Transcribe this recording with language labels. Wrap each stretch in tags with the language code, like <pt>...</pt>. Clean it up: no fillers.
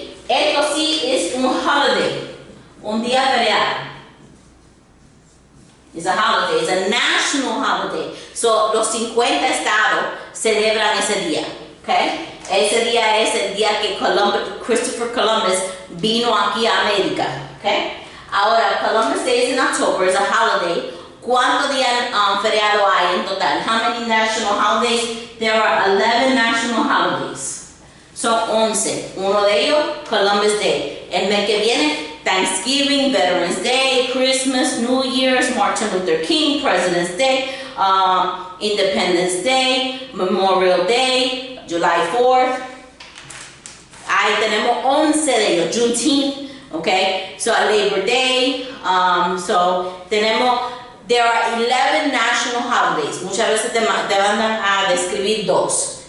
<es>Esto sí es un holiday, un día feriado.</es> <en>It's a holiday, it's a national holiday.</en> <es>So, los 50 estados celebran ese día, okay? Ese día es el día que Christopher Columbus vino aquí a América, okay?</es> <en>Ahora, Columbus Day is in October, it's a holiday.</en> <es>¿Cuántos días feriado hay en total?</es> <en>How many national holidays? There are 11 national holidays.</en> <es>Son 11. Uno de ellos, Columbus Day. El mes que viene, Thanksgiving, Veterans Day, Christmas, New Year's, Martin Luther King, President's Day, Independence Day, Memorial Day, July 4th. Ahí tenemos 11 de ellos. Juneteenth, okay?</es> <en>So Labor Day. There are 11 national holidays.</en> <es>Muchas veces te mandan a describir dos.</es>